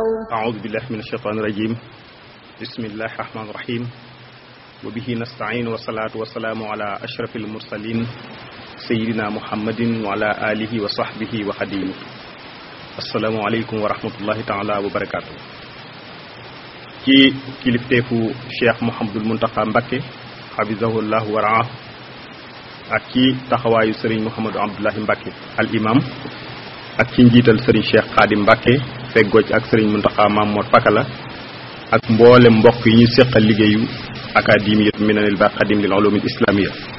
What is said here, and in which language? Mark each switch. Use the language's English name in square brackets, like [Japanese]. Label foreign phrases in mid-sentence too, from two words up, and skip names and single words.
[Arabic] أعوذ بالله من الشيطان الرجيم. بسم الله الرحمن الرحيم. وبه نستعين والصلاة والسلام على أشرف المرسلين سيدنا محمد وعلى آله وصحبه وخديمه. السلام عليكم ورحمة الله تعالى وبركاته. [Wolof] ci kilifteefu Cheikh Mouhamadul Mountakha Mbacké [Arabic] حفظه الله ورعاه [Wolof] ak ci taxawaayu Serigne Mouhamadou Abdoulahi Mbacké al imam ak ci njiital Serigne Cheikh Khadim Mbacké feggoo ci ak Serigne Mountakha Mamour Pakala ak mboolem mbokk yi ñu seqal liggéeyu académie Minanul Baqadim lil ulumil islamiyya